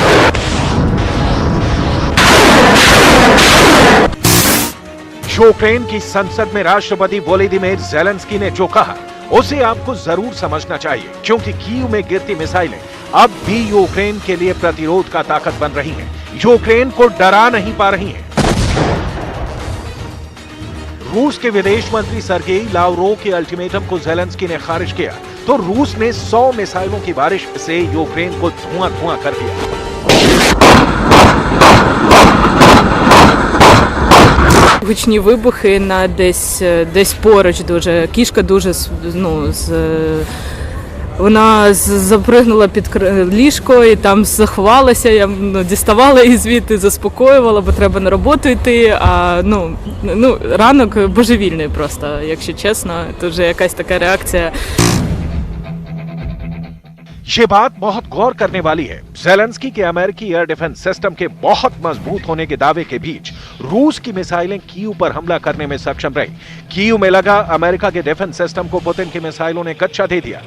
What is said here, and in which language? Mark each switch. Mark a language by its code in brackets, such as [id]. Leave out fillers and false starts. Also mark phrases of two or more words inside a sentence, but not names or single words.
[hi] यूक्रेन की संसद में राष्ट्रपति वोलोदिमीर ज़ेलेंस्की ने जो कहा उसे आपको जरूर समझना चाहिए, क्योंकि कीव में गिरती मिसाइलें अब भी यूक्रेन के लिए प्रतिरोध का ताकत बन रही हैं। यूक्रेन को डरा नहीं पा रही हैं। रूस के विदेश मंत्री सर्गेई लावरोव के अल्टीमेटम को ज़ेलेंस्की ने खारिज किया तो रूस ने 100 मिसाइलों की बारिश से यूक्रेन को धुआं-धुआं कर दिया। [uk] Гучні вибухи на десь поруч дуже. Кішка дуже вона запригнула під ліжко і там заховалася. Я діставала її звідти, заспокоювала, бо треба на роботу йти. А ранок божевільний просто, якщо чесно. Тут же якась така реакція. [hi] ये बात बहुत गौर करने वाली है। ज़ेलेंस्की के अमेरिकी [en] air defence system [hi] के बहुत मजबूत होने के दावे के बीच रूस की मिसाइलें कीव पर हमला करने में सक्षम रही। कीव में लगा अमेरिका के [en] defence system [hi] को पुतिन की मिसाइलों ने कच्चा दे दिया।